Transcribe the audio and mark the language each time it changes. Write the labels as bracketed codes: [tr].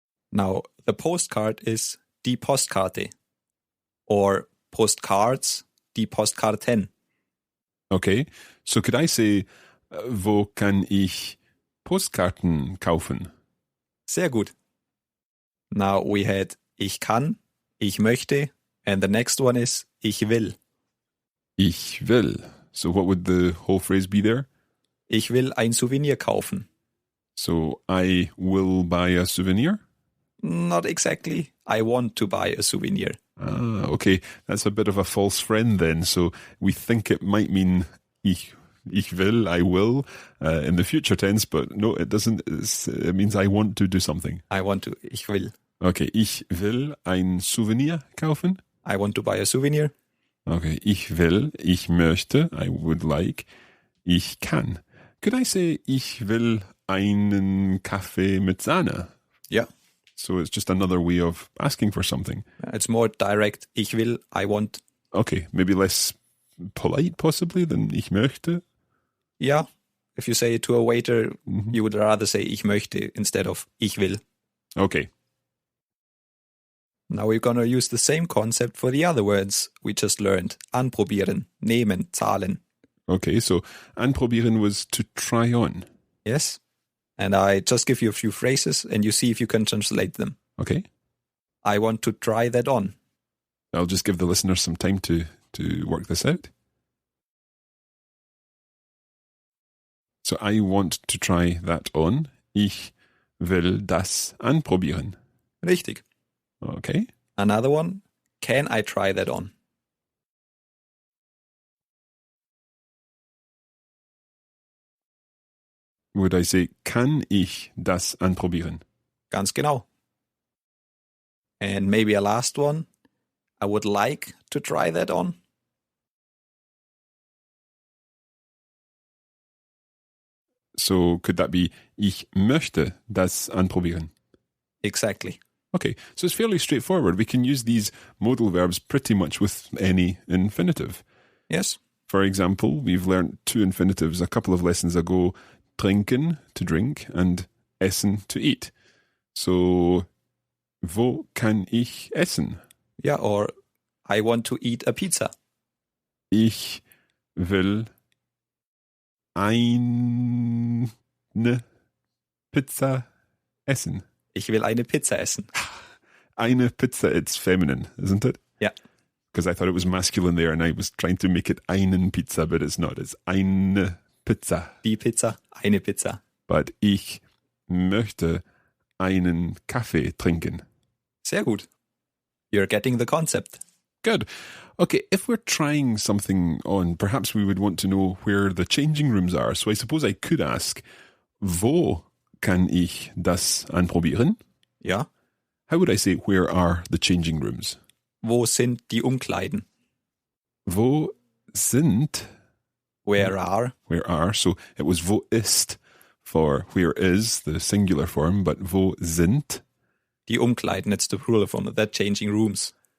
[en] Now, the postcard is die Postkarte. Or postcards, die Postkarten. Okay, so could I say, [de] wo kann ich Postkarten kaufen? Sehr gut. [en] Now we had ich kann, ich möchte, and the next one is ich will. [de] Ich will. [en] So what would the whole phrase be there? [de] Ich will ein Souvenir kaufen. [en] So I will buy a souvenir? Not exactly. I want to buy a souvenir. Ah, okay. That's a bit of a false friend then. So we think it might mean [de] ich will, [en] I will, in the future tense, but no, it doesn't. It means I want to do something. I want to, [de] ich will. Okay, ich will ein Souvenir kaufen. [en] I want to buy a souvenir. [de] Okay, ich will, ich möchte, [en] I would like, [de] ich kann. [en] Could I say, [de] ich will einen Kaffee mit Sahne? [en] Yeah. So it's just another way of asking for something. It's more direct. [de] Ich will, [en] I want. Okay, maybe less polite possibly than [de] ich möchte. [en] Yeah. If you say it to a waiter, you would rather say [de] ich möchte [en] instead of [de] ich will. [en] Okay. Now we're going to use the same concept for the other words we just learned. [de] Anprobieren, nehmen, zahlen. [en] Okay, so anprobieren was to try on. Yes. And I just give you a few phrases and you see if you can translate them. Okay. I want to try that on. I'll just give the listeners some time to work this out. So I want to try that on. [de] Ich will das anprobieren. Richtig. [en] Okay. Another one. Can I try that on? Would I say, [de] kann ich das anprobieren? Ganz genau. [en] And maybe a last one. I would like to try that on. So could that be [de] ich möchte das anprobieren? [en] Exactly. Okay, so it's fairly straightforward. We can use these modal verbs pretty much with any infinitive. Yes. For example, we've learnt two infinitives a couple of lessons ago, trinken, to drink, and essen, to eat. [de] So, wo kann ich essen? [en] Yeah, or I want to eat a pizza. [de] Ich will eine Pizza essen. Ich will eine Pizza essen. Eine Pizza, [en] it's feminine, isn't it? Yeah. Because I thought it was masculine there and I was trying to make it [de] einen Pizza, [en] but it's not. It's [de] eine Pizza. Die Pizza, eine Pizza. But ich möchte einen Kaffee trinken. Sehr gut. [en] You're getting the concept. Good. Okay, if we're trying something on, perhaps we would want to know where the changing rooms are. So I suppose I could ask, [de] wo kann ich das anprobieren? Ja. [en] How would I say, where are the changing rooms? [de] Wo sind die Umkleiden? Wo sind? [en] Where are? Where are? So it was [de] wo ist [en] for where is, the singular form, but [de] wo sind? [en] Die Umkleiden, it's the plural form of that, changing rooms.